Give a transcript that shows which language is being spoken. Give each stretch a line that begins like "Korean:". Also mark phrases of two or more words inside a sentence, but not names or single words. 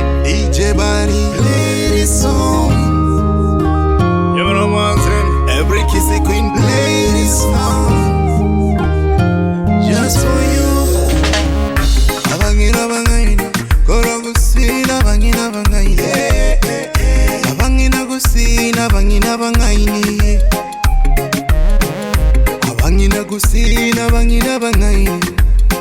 English: DJ Bari, play this song. You know what I'm saying? Every Kisii queen, play this song. Just for you.
Gusii: Abangina bangaini, kora kusina bangina bangaini. Abangina kusina bangina bangaini. Abangina kusina bangina bangaini.